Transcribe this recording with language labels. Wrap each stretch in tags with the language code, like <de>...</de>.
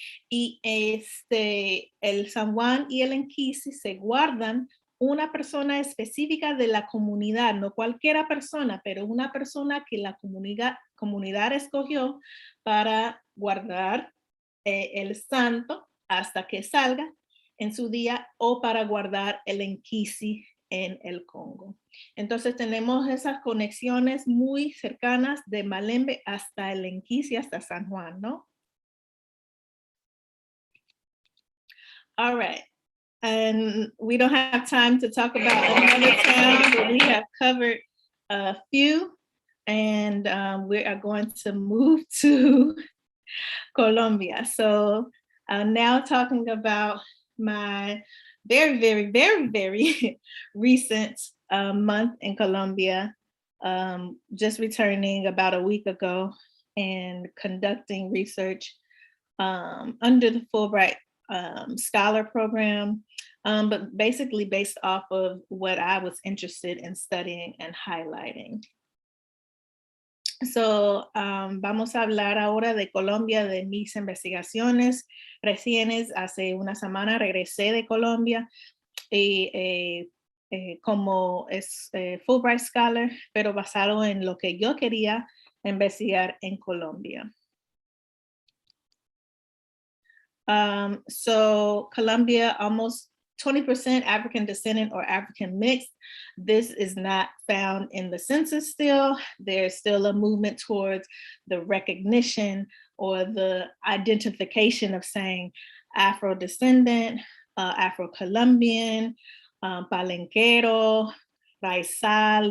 <es>Y el San Juan y el Enquisi se guardan una persona específica de la comunidad, no cualquiera persona, pero una persona que la comunidad escogió para guardar el santo hasta que salga en su día, o para guardar el Enquisi en el Congo. Entonces tenemos esas conexiones muy cercanas de Malembe hasta el Enquisi, hasta San Juan, ¿no?</es> <en>All right. And we don't have time to talk about another town, but we have covered a few, and we are going to move to Colombia. So now talking about my very, very, very, very recent month in Colombia, just returning about a week ago and conducting research under the Fullbright scholar program, but basically based off of what I was interested in studying and highlighting.</en> <es>So, vamos a hablar ahora de Colombia, de mis investigaciones recientes. Hace una semana regresé de Colombia y como es Fulbright Scholar, pero basado en lo que yo quería investigar en Colombia.</es> <en>So Colombia, almost 20% African descendant or African mixed. This is not found in the census still. There's still a movement towards the recognition or the identification of saying Afro-descendant, Afro-Colombian, Palenquero, Raizal.</en>